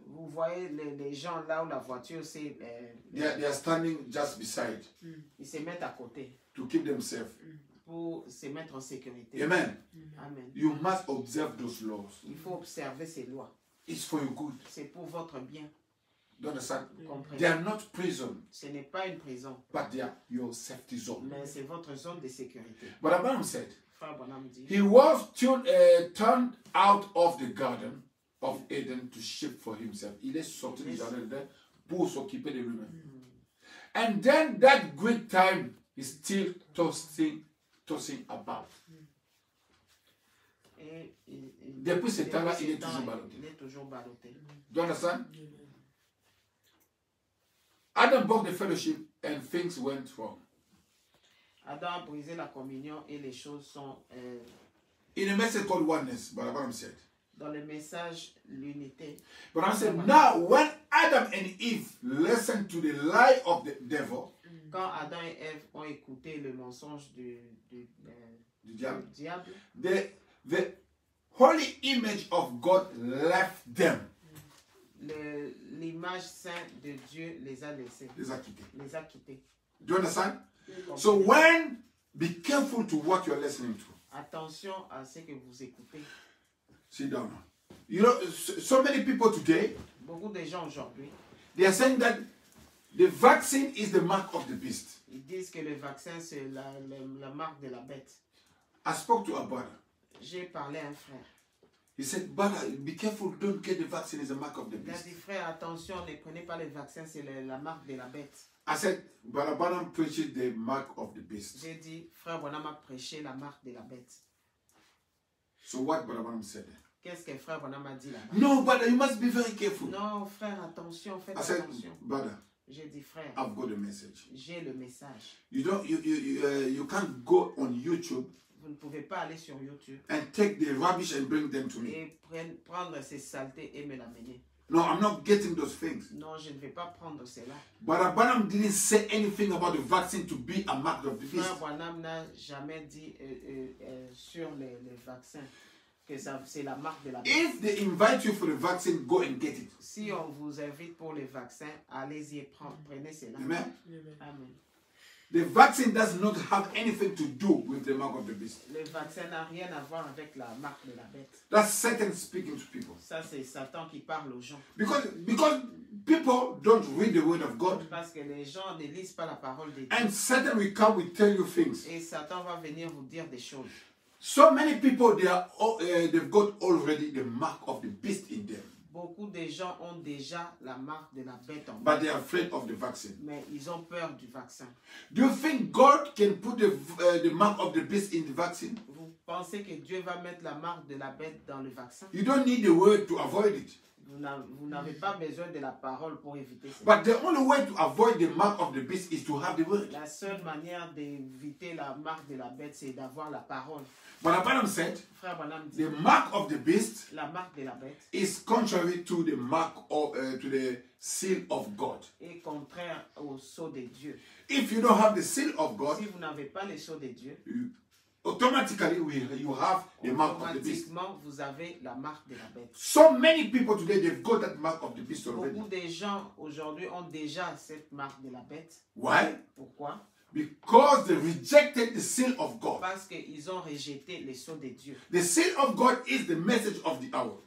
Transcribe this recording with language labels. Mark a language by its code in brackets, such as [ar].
[fr] vous voyez les gens là où la voiture, [en] They are standing just beside [fr] ils se mettent à côté [en] to keep them safe. [fr] pour se mettre en sécurité. [en] Amen. [fr] Amen. [en] You must observe those laws. [fr] Il faut observer ces lois. [en] It's for your good. [fr] C'est pour votre bien. [en] Do you understand? [fr] Vous comprenez? [en] They are not prison, [fr] Ce n'est pas une prison, [en] but they are your safety zone. [fr] mais c'est votre zone de sécurité. [en] But Abraham said, [fr] Frère Bonham dit, [en] he was turned out of the garden of Eden to shape for himself. [fr] Il est sorti du jardin d'Éden pour s'occuper de lui-même. [en] And then that great time is still tossing about. [fr] et Depuis ce temps-là, il est ce temps, toujours ballotté. il est toujours ballotté. [en] Do you understand? Adam broke the fellowship and things went wrong. [fr] Adam a brisé la communion et les choses sont [en] In a message called oneness, but Abraham said. [fr] dans le message l'unité. [en] But I said, now when Adam and Eve listened to the lie of the devil, [fr] Quand Adam et Ève ont écouté le mensonge du diable, diable, the holy image of God left them. l'image sainte de Dieu les a laissés, Les a quittés. les a quittés. [en] Do you understand? So when, be careful to what you're listening to. [fr] Attention à ce que vous écoutez. [en] Sit down. You know, so many people today, [fr] Beaucoup de gens aujourd'hui, [en] They are saying that the vaccine is the mark of the beast. [fr] Ils disent que le vaccin, c'est la marque de la bête. [en] I spoke to a brother. [fr] J'ai parlé à un frère. [en] He said, brother, be careful, don't get the vaccine, it's a mark of the [fr] Il a [en] beast. [fr] dit, frère, attention, ne prenez pas le vaccin, c'est la marque de la bête. [en] I said, Brother Branham preached the mark of the beast. [fr] J'ai dit, frère Branham a prêché la marque de la bête. [en] So what Brother Branham said? [fr] Qu'est-ce que frère Branham a dit là-bas? [en] No, brother, you must be very careful. [fr] Non, frère, attention, faites [en] I said, [fr] attention. [en] brother, [fr] J'ai dit, frère, [en] I've got a message. [fr] j'ai le message. [en] You can't go on YouTube [fr] Vous ne pouvez pas aller sur YouTube [en] and take the rubbish and bring them to me. [fr] et prendre ces saletés et me l'amener. [en] No, I'm not getting those things. [fr] Non, je ne vais pas prendre cela. [en] Brother Branham didn't say anything about the vaccine to be a mark of the beast. [fr] Frère Branham n'a jamais dit sur les vaccins que c'est la marque de la bête. [en] If they invite you for the vaccine, go and get it. [fr] Si on vous invite pour les vaccins, allez-y et prenez cela. [en] Amen. [fr] Amen. [en] The vaccine does not have anything to do with the mark of the beast. [fr] Le vaccin n'a rien à voir avec la marque de la bête. [en] That's Satan speaking to people. [fr] Ça, c'est Satan qui parle aux gens. [en] Because people don't read the word of God. [fr] Parce que les gens ne lisent pas la parole de Dieu. [en] And Satan will come will tell you things. [fr] Et Satan va venir vous dire des choses. [en] So many people, they've got already the mark of the beast in them. [fr] Beaucoup de gens ont déjà la marque de la bête en eux. [en] But they are afraid of the vaccine. [fr] Mais ils ont peur du vaccin. [en] Do you think God can put the mark of the beast in the vaccine? [fr] Vous pensez que Dieu va mettre la marque de la bête dans le vaccin? [en] You don't need the word to avoid it. [fr] Vous n'avez pas besoin de la parole pour éviter ça. [en] But the only way to avoid the mark of the beast is to have the word. [fr] La seule manière d'éviter la marque de la bête, c'est d'avoir la parole. [en] But Branham said, [fr] Frère Branham dit, [en] the mark of the beast [fr] la marque de la bête [en] is contrary to the mark of to the seal of God. [fr] est contraire au sceau de Dieu. [en] If you don't have the seal of God, [fr] Si vous n'avez pas le sceau de Dieu, [en] automatically you have the mark of the beast. [fr] automatiquement vous avez la marque de la bête. [en] So many people today, they've got that mark of the beast already. [fr] Beaucoup de gens aujourd'hui ont déjà cette marque de la bête. [en] Why? [fr] Pourquoi? [en] Because they rejected the seal of God. [fr] Parce qu'ils ont rejeté le sceau de Dieu. [en] The seal of God is the message of the hour.